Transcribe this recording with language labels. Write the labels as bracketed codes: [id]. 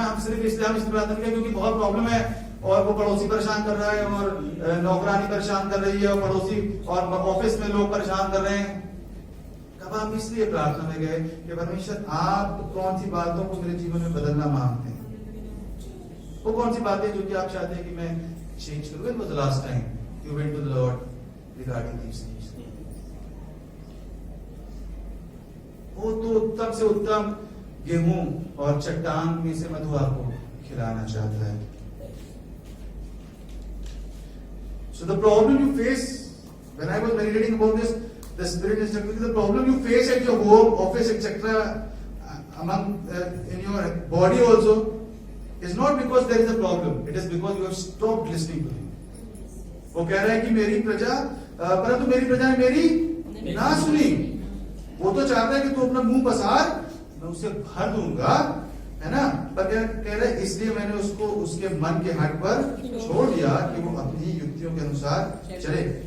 [hi] हम सिर्फ इसलिए हम इस प्रार्थना करें क्योंकि बहुत प्रॉब्लम है और वो पड़ोसी परेशान कर रहा है और नौकरानी परेशान कर रही है और पड़ोसी और ऑफिस में लोग परेशान कर रहे हैं। कब आप इसलिए प्रार्थना में गए कि परमेश्वर आप कौन सी बातों को मेरे जीवन में बदलना मांगते हैं? वो कौन सी बातें जो कि आप चाहते हैं कि मैं चेंज करूं? [en] When was the last time you went to the Lord regarding these things? [hi] वो तो उत्तम से उत्तम गेहूं और चट्टान में से मधु आपको खिलाना चाहता है। [en] So the problem you face, when I was meditating about this, the Spirit instructed me, the problem you face at your home, office, etc., among in your body also, is not because there is a problem. It is because you have stopped listening to Him. [hi] वो कह रहा है कि मेरी प्रजा, परंतु मेरी प्रजा ने मेरी ना सुनी। वो तो चाहता है कि तू अपना मुंह पसार, मैं उसे भर दूंगा, है ना? पर कह रहे इसलिए मैंने उसको उसके मन के हट पर छोड़ दिया कि वो अपनी युक्तियों के अनुसार चले।